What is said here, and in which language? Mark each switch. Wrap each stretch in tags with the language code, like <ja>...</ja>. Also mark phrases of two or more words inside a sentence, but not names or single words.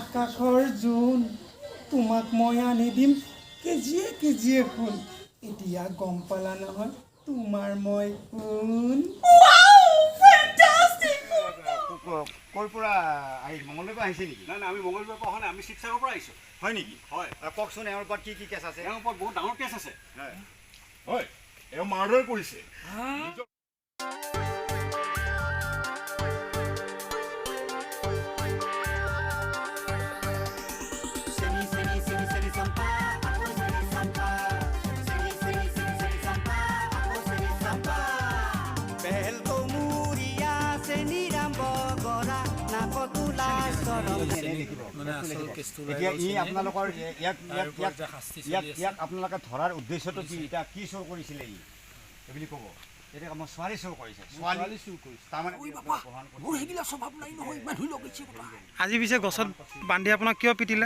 <as>আকাশৰ জোন তোমাক মই আনি দিম কেজিয়ে কেজিয়ে ফুল এতিয়া গম পালা নহয় তোমাৰ মই কোন ক'ৰ পৰা আহিছে মংগলদৈৰ পৰা আহিছে নেকি? নাই নাই আমি মংগলদৈৰ পৰা অহা নাই আমি শিৱসাগৰৰ পৰা আহিছোঁ হয় নেকি? হয় কওকচোন এওঁৰ ওপৰত কি কি কেছ আছে? এওঁৰ ওপৰত বহুত ডাঙৰ কেছ আছে হয় এওঁ মাৰ্ডাৰ কৰিছে Seni Seni Seni Senisompa, aku Senisompa. Seni Seni Seni Senisompa, aku Senisompa. Behel komuria Seni rambo gora nakotula sorom. এতিয়া ই আপোনালোকৰ ইয়াক আপোনালোকে ধৰাৰ উদ্দেশ্যটো কি এতিয়া কি চোৰ কৰিছিলে ই বুলি ক'ব এতিয়া মই ছোৱালী চোৰ কৰিছে ছোৱালী চোৰ কৰিছে তাৰমানে মোৰ সেইগিলা স্বভাৱ নাই নহয় ইমান ধুই লগাইছে কথা আজি পিছে গছত বান্ধি আপোনাক কিয় পিটিলে</as>